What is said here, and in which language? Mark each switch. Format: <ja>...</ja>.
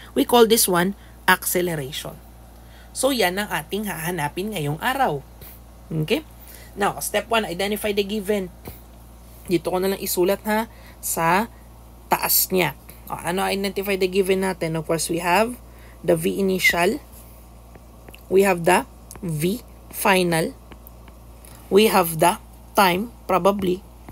<en>We call this one acceleration.</en> <tl>So, yan ang ating hahanapin ngayong araw. Okay?</tl> <en>Now, step 1, identify the given.</en> <tl>Dito ko na lang isulat, ha, sa taas niya. Ano</tl> <en>identify the given</en> <tl>natin?</tl> <en>Of course, we have the V initial. We have the V final. We have the time, probably.</en>